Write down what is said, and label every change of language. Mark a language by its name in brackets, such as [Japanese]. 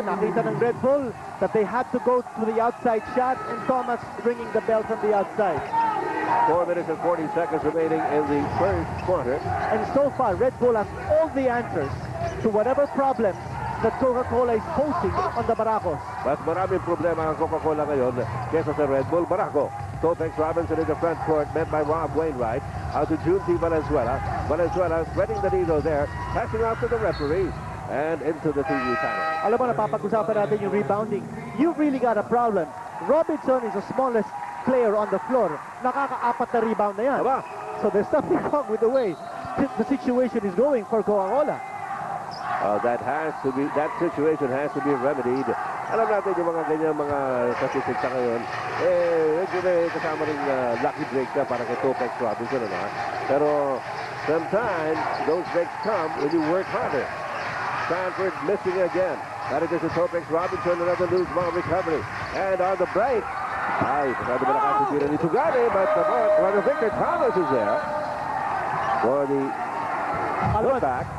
[Filipino] Nakita ng [English] Red Bull that they had to go to the outside shot, and Thomas ringing the bell from the outside. 4 minutes and 40 seconds remaining in the first quarter. And so far, Red Bull has all the answers to whatever problems that Coca-Cola is posing on the Barakos. [Filipino] Mas maraming problema ang Coca-Cola ngayon kesa sa Red Bull Barako. [English] Topex Robinson in the front court, met by Rob Wainwright. Out to Junti Valenzuela. Valenzuela spreading the needle there, passing out to the referee. And into the TV panel. [Filipino] Alam mo, napapag-usapan natin yung rebounding. [English] You've really got a problem. Robinson is the smallest player on the floor. [Filipino] Nakaka-4 na rebound na yan. Aba? [English] So there's something wrong with the way the situation is going for Coca-Cola. That situation has to be remedied. [Filipino] Alam natin yung mga ganyan mga statistics sa ngayon. Medyo may kasama rin lucky break na para kay Topex Robinson. Ano? Pero [English] sometimes those breaks come when you work harder. Sanford missing again. That is to Topex Robinson, another loose ball recovery. And on the break, [Filipino] masyado malakas yung tira ni Tugane, [English] but the Victor Thomas is there for the putback.